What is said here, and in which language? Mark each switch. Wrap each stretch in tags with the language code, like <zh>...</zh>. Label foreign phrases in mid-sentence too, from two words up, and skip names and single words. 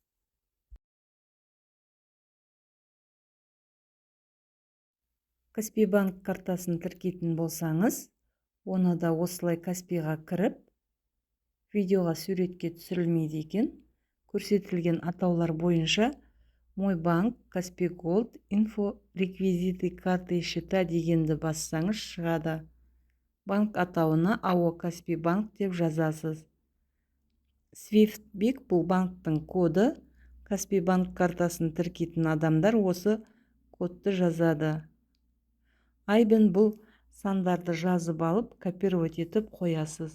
<kk>Каспий банк картасын тіркейтін болсаңыз, оны да осылай Каспийға кіріп, видеоға суретке түсірілмейді екен. Көрсетілген атаулар бойынша Мой банк, Каспий Голд, инфо,</kk> <ru>реквизиты карты и счета</ru> <kk>дегенді бассаңыз шығады. Банк атауына АО Каспий банк деп жазасыз. SwiftPIC бұл банктың коды. Каспий банк картасын тіркейтін адамдар осы кодты жазады. Айбін бұл сандарды жазып алып, копировать етіп қоясыз.</kk>